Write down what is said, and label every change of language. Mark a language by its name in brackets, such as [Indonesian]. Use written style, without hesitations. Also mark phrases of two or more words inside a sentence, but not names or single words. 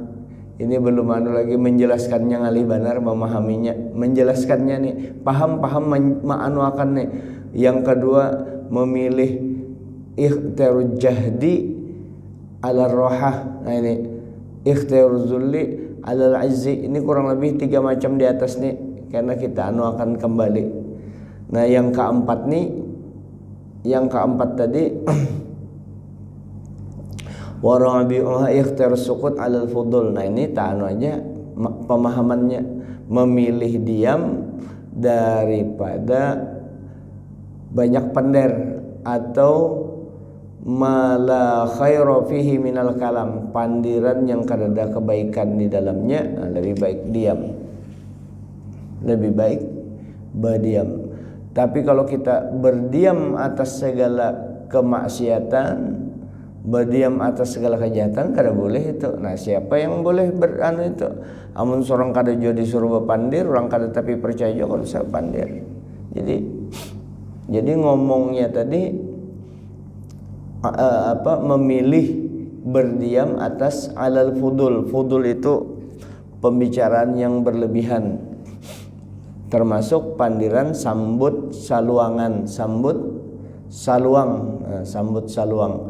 [Indonesian] Ini belum lagi menjelaskannya, [Banjar] ngalih benar [Indonesian] memahaminya, menjelaskannya nih, paham ma'anuakan nih. Yang kedua, memilih ikhtiar [Arabic] جهد على راحة. [Indonesian] Nah ini ikhtiar [Arabic] ذل على عز. [Indonesian] Ini kurang lebih 3 macam di atas nih, karena kita akan kembali. Nah yang keempat tadi [Arabic] ورابعها اختيار سكوت على الفضول. [Indonesian] Nah ini aja pemahamannya, memilih diam daripada banyak pender, atau [Arabic] ما لا خير فيه من الكلام, [Indonesian] pandiran yang kada ada kebaikan di dalamnya. Nah, lebih baik diam, lebih baik berdiam. Tapi kalau kita berdiam atas segala kemaksiatan, berdiam atas segala kejahatan kada boleh itu. Nah, siapa yang boleh beranu itu? [Banjar] Amun sorang kada jo disuruh bepandir, orang kada tapi percaya jo kalau saya pandir. [Indonesian] Jadi ngomongnya tadi memilih berdiam atas [Arabic] على الفضول. [Indonesian] Fudul itu pembicaraan yang berlebihan, termasuk pandiran sambut saluangan, sambut saluang.